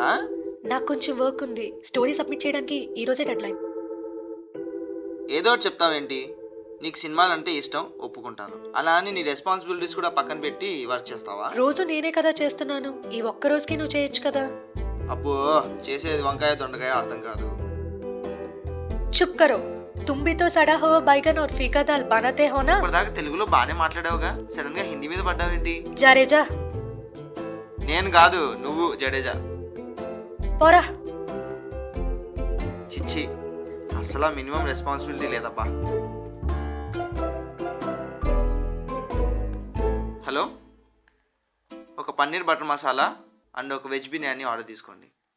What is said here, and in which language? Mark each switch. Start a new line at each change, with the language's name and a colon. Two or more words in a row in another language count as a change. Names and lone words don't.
Telugu: నాకు కొంచెం వర్క్ ఉంది, స్టోరీ సబ్మిట్ చేయడానికి ఈరోజే డెడ్లైన్. ఏదో ఒకటి చెప్తావేంటి? నీకు సినిమాలు అంటే ఇష్టం, ఒప్పుకుంటాను. అలా అని నీ రెస్పాన్సిబిలిటీస్ కూడా పక్కన పెట్టి వర్క్ చేస్తావా? రోజు నేనే కదా చేస్తున్నాను, ఈ ఒక్క రోజుకి నువ్వు చేయొచ్చు కదా. అబ్బో, చేసేది వంకాయ దొండకాయ అర్థం కాదు.
Hindi: चुप करो, तुम भी तो सड़ा हुआ बैगन और फीका दाल बनाते हो ना.
Telugu: ఇప్పటిదాకా తెలుగులో బాగానే మాట్లాడావుగా, సడన్ గా హిందీ మీద పడ్డావేంటి?
Hindi: जा रे जा.
Telugu: నేను కాదు, నువ్వు జడేజా. పోరా. చిచ్చి, అసలు మినిమం రెస్పాన్సిబిలిటీ లేదబ్బా. హలో, ఒక పన్నీర్ బటర్ మసాలా అండ్ ఒక వెజ్ బిర్యానీ ఆర్డర్ తీసుకోండి.